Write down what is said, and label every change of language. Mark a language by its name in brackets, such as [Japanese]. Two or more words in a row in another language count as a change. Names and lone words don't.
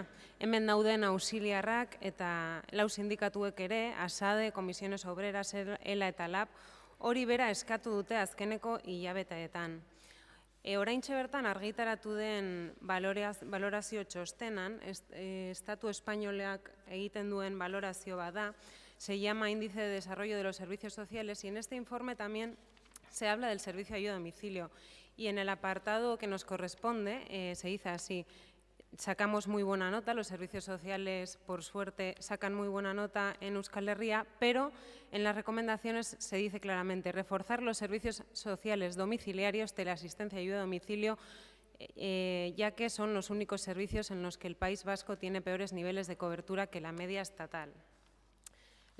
[Basque] Hemen dauden auxiliarrak eta lau sindikatuek ere, ASADE, Comisiones Obreras, ELA eta LAB, hori bera eskatu dute azkeneko hilabeteetan. Oraintxe bertan argitaratu den balorazio txostenan, Estatu Espainoleak egiten duen balorazio bada, [Spanish] se llama Índice de Desarrollo de los Servicios Sociales y en este informe también se habla del servicio de ayuda a domicilio. Y en el apartado que nos corresponde se dice así: sacamos muy buena nota, los servicios sociales, por suerte, sacan muy buena nota en Euskal Herria, pero en las recomendaciones se dice claramente reforzar los servicios sociales domiciliarios, teleasistencia y ayuda a domicilio, ya que son los únicos servicios en los que el País Vasco tiene peores niveles de cobertura que la media estatal.